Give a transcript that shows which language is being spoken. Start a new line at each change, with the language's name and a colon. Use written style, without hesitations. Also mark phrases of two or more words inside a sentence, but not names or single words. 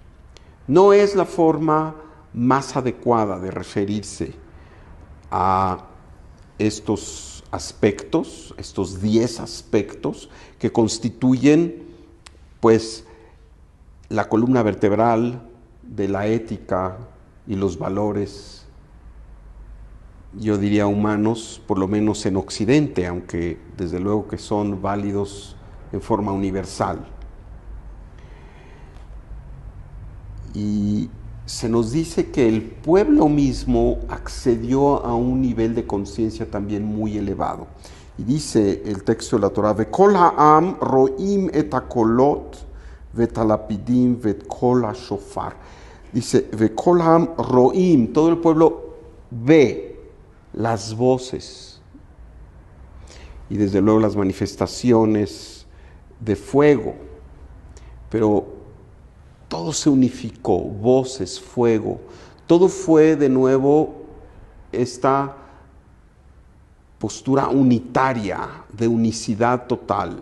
Spanish: No es la forma más adecuada de referirse a estos aspectos, estos 10 aspectos que constituyen pues la columna vertebral de la ética y los valores, yo diría humanos, por lo menos en Occidente, aunque desde luego que son válidos en forma universal. Y se nos dice que el pueblo mismo accedió a un nivel de conciencia también muy elevado.
Hebrew: Y dice el texto de la Torah: וכל העם רואים את הקולות ואת הלפידים ואת קול השופר. Dice, וכל העם רואים,
Spanish: todo el pueblo ve las voces y desde luego las manifestaciones de fuego, pero todo se unificó, voces, fuego, todo fue de nuevo esta postura unitaria, de unicidad total.